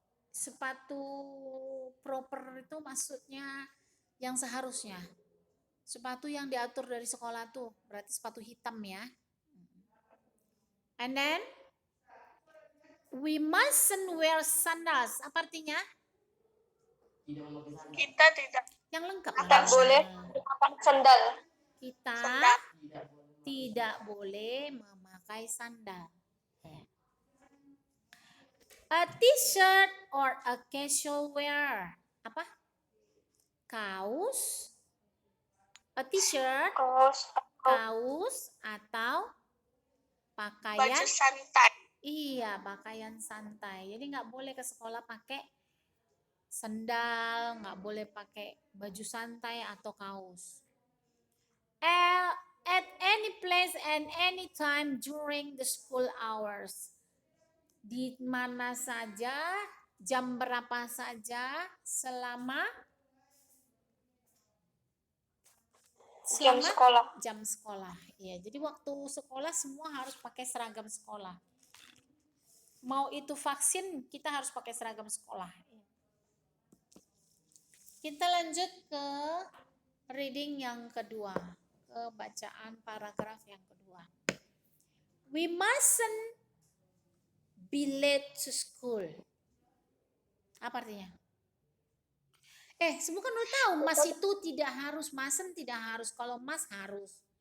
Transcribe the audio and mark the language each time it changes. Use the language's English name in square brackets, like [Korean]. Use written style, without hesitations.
[Indonesian] Sepatu proper itu maksudnya yang seharusnya. Sepatu yang diatur dari sekolah tuh, berarti sepatu hitam ya. [English] And then we mustn't wear sandals. [Indonesian] Apa artinya? Tidak memakai sandal. Kita Yang lengkap. tidak boleh memakai sandal. Kita tidak boleh memakai sandal. [English] A t-shirt or a casual wear. [Indonesian] Apa? Kaos. [English] A t-shirt, [Indonesian] kaos atau pakaian Baju santai. Iya, pakaian santai. Jadi nggak boleh ke sekolah pakai sandal, nggak boleh pakai baju santai atau kaos. [English] At any place and any time during the school hours. [Indonesian] Di mana saja, jam berapa saja, selama Jam sekolah. Jam sekolah. Iya, jadi waktu sekolah semua harus pakai seragam sekolah. Mau itu vaksin, kita harus pakai seragam sekolah. Kita lanjut ke reading yang kedua, ke bacaan paragraf yang kedua. [English] We mustn't be late to school. [Indonesian] Apa artinya? Semua kan udah tahu, mas itu tidak harus, mustn't tidak harus, kalau mas harus.